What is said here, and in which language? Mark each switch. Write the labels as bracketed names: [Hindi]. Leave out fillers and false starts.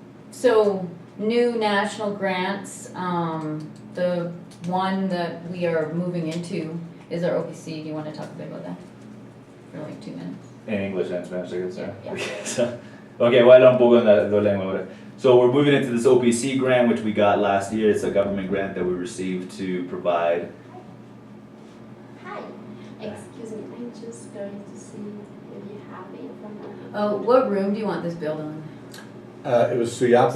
[English] So new national grants, the one that we are moving into is our OPC. Do you want to talk a bit about that for like 2 minutes? In English and Spanish, I guess. Yeah. [Spanish] So, okay, voy a hablar un poco en la dos lenguas ahora. [English] So we're moving into this OPC grant, which we got last year. It's a government grant that we received to provide. Hi. Excuse me, I'm just going to see if you have it from the... Oh, what room do you want this built on? It was Suyapa's